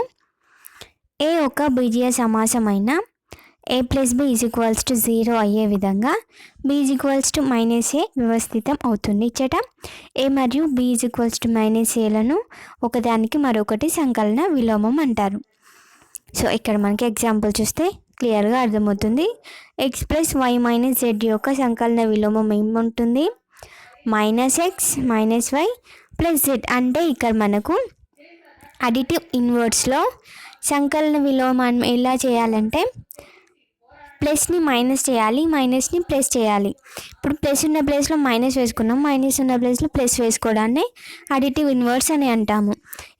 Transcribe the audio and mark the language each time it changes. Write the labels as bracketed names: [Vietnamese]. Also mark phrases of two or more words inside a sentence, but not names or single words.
[Telugu] ఏ ఒక బీజీయ సమాసమైన a + b = 0 అయ్యే విధంగా b = -a వ్యవస్థితం అవుతుంది. ఇచ్చట a మరియు b = -aలను ఒకదానికి మరొకటి సంకలన విలోమం అంటారు. సో ఇక్కడ మనకి ఎగ్జాంపుల్ చూస్తే క్లియర్గా అర్థమవుతుంది. x + y - z యొక్క సంకలన విలోమం ఏముంటుంది, -x - y + z. అంటే ఇక్కడ మనకు [English] additive inverseలో [Telugu] సంకలన విలోమాన్ని ఎలా చేయాలంటే ప్లస్ని మైనస్ చేయాలి, మైనస్ని ప్లస్ చేయాలి. ఇప్పుడు ప్లస్ ఉన్న ప్లేస్లో మైనస్ వేసుకున్నాం, మైనస్ ఉన్న ప్లేస్లో ప్లస్ వేసుకోవడాన్ని [English] additive inverse [Telugu] అని అంటాము.